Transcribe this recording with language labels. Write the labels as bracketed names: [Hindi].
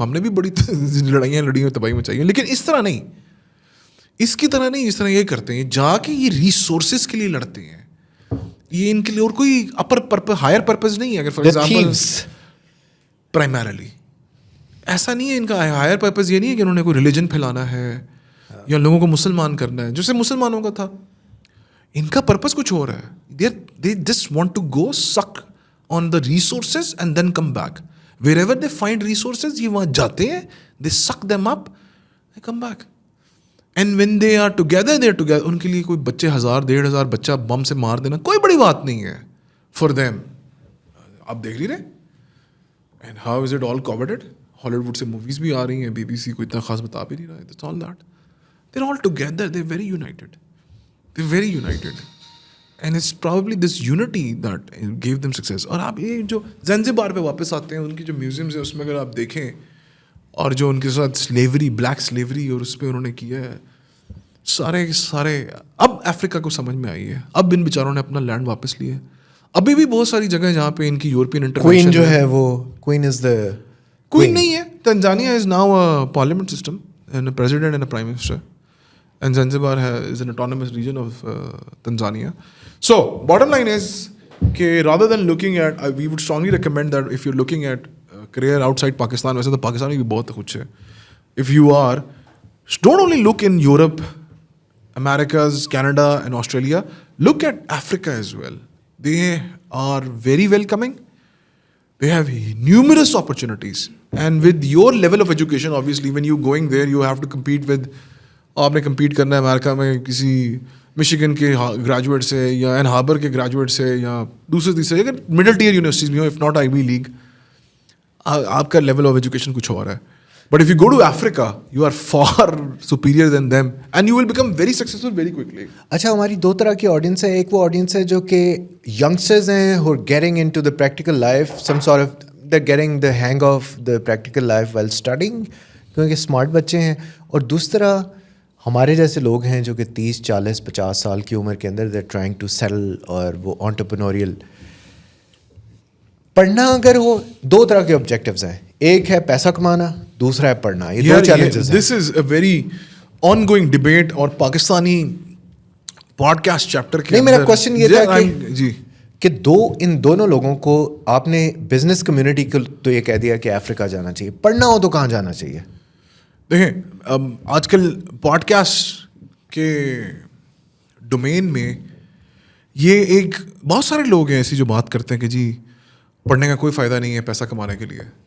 [Urdu] ہم نے بھی بڑی لڑائیاں لڑی ہیں, تباہی مچائی ہیں, لیکن اس طرح نہیں, اس کی طرح نہیں. اس طرح یہ کرتے ہیں جا کے یہ ریسورسز کے لیے لڑتے ہیں, یہ ان کے لیے اور کوئی اپر پرپز ہائر پرپز نہیں ہے. اگر فار ایگزامپل پرائمرلی ایسا نہیں ہے, ان کا ہائر پرپز یہ نہیں ہے کہ انہوں نے کوئی ریلیجن پھیلانا ہے یا لوگوں کو مسلمان کرنا ہے, جیسے مسلمانوں کا تھا. ان کا پرپز کچھ اور ہے. [English] They just want to go suck on the resources and then come back. Wherever they find resources, [Urdu] یہ وہاں جاتے ہیں, [English] they suck them up, they come back. And when they are together, they are together. [Urdu] ان کے لیے کوئی بچے 1000-1500 بچہ بم سے مار دینا کوئی بڑی بات نہیں ہے [English] for them. [Urdu] آپ دیکھ لیجیے. [English] And how is it all coveted? [Urdu] ہالی ووڈ سے موویز بھی آ رہی ہیں, BBC کو اتنا خاص بتا بھی نہیں رہا ہے. [English] That's all that. They're all together. They're very united. They're very united. And it's probably this unity that gave them success. [Urdu] اور آپ یہ جو زنزبار پہ واپس آتے ہیں, ان کی جو میوزیمز ہیں اس میں اگر آپ دیکھیں, اور جو ان کے ساتھ سلیوری, بلیک سلیوری, اور اس پہ انہوں نے کیا ہے سارے اب افریقہ کو سمجھ میں آئی ہے. اب ان بیچاروں نے اپنا لینڈ واپس لیا ہے. ابھی بھی بہت ساری جگہ جہاں پہ ان کی یورپین انٹرونیشن, کوئن جو ہے وہ کوئن از دا کوئن نہیں ہے. [English] Tanzania is now a parliament system and a president and a prime minister, and Zanzibar is an autonomous region of Tanzania. So bottom line is کہ rather than looking at, we would strongly recommend that if you're looking at career outside Pakistan, [Urdu] ویسے تو پاکستان میں بھی بہت کچھ ہے, [English] if you are, don't only look in Europe, Americas, Canada and Australia, look at Africa as well. They are very welcoming. They have numerous opportunities, and with your level of education, obviously when you going there you have to compete with, [Urdu] آپ نے compete کرنا ہے امریکہ میں کسی Michigan کے graduate سے یا N harbour کے گریجویٹ سے یا دوسرے تیسرے, اگر مڈل ٹیئر یونیورسٹیز میں ہو, [English] if not Ivy league, [Urdu] آپ کا لیول آف ایجوکیشن کچھ اور ہے. [English] But if you go to Africa, you are far superior than them and you will become very successful very quickly. [Urdu] اچھا, ہماری دو طرح کی آڈینس ہے. ایک وہ آڈینس ہے جو کہ ینگسٹرز ہیں [English] who are getting into the practical life, some sort of they're getting the hang of the practical life while studying, [Urdu] کیونکہ اسمارٹ بچے ہیں. اور دوسرا ہمارے جیسے لوگ ہیں جو کہ 30, 40, 50 سال کی عمر کے اندر [English] they're trying to settle, [Urdu] اور وہ entrepreneurial. پڑھنا اگر وہ دو طرح کے آبجیکٹیوز ہیں, ایک ہے پیسہ کمانا, دوسرا ہے پڑھنا. یہ دو چیلنجز ہیں. [English] This is a very ongoing debate. [Urdu] اور پاکستانی پوڈ کاسٹ چیپٹر کے نہیں, میرا کوشچن یہ تھا جی کہ ان دونوں لوگوں کو آپ نے بزنس کمیونٹی کو تو یہ کہہ دیا کہ افریقہ جانا چاہیے, پڑھنا ہو تو کہاں جانا چاہیے؟ دیکھیں آج کل پوڈ کاسٹ کے ڈومین میں یہ ایک بہت سارے لوگ ہیں ایسی جو بات کرتے ہیں کہ جی پڑھنے کا کوئی فائدہ نہیں ہے پیسہ کمانے کے لیے.